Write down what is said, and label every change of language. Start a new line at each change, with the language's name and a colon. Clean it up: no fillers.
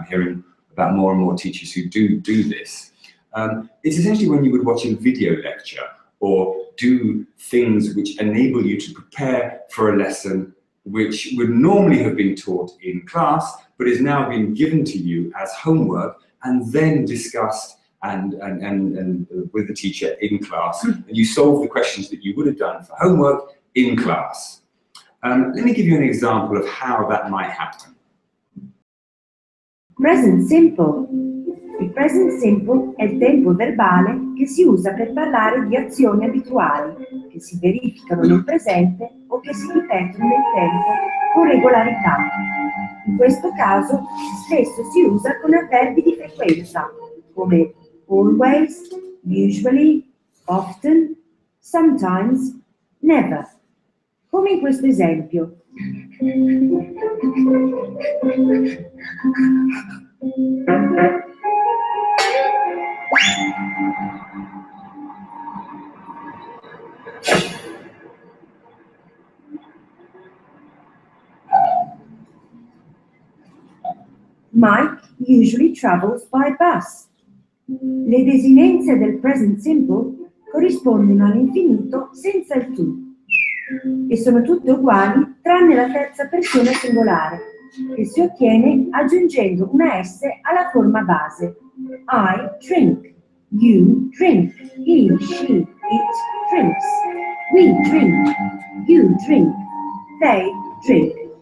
English: I'm hearing about more and more teachers who do this. It's essentially when you would watch a video lecture or do things which enable you to prepare for a lesson which would normally have been taught in class, but is now being given to you as homework and then discussed and with the teacher in class, and you solve the questions that you would have done for homework in class. Let me give you an example of how that might happen. Present simple.
Italian: Il present simple è il tempo verbale che si usa per parlare di azioni abituali che si verificano nel presente o che si ripetono nel tempo con regolarità. In questo caso spesso si usa con avverbi di frequenza come
English: always, usually, often, sometimes, never.
Italian: Come in questo esempio.
English: Mike usually travels by bus.
Italian: Le desinenze del present simple corrispondono all'infinito senza il to e sono tutte uguali tranne la terza persona singolare, che si ottiene aggiungendo una S alla forma base.
English: I drink, you drink, he, she, it drinks, we drink, you drink, they drink.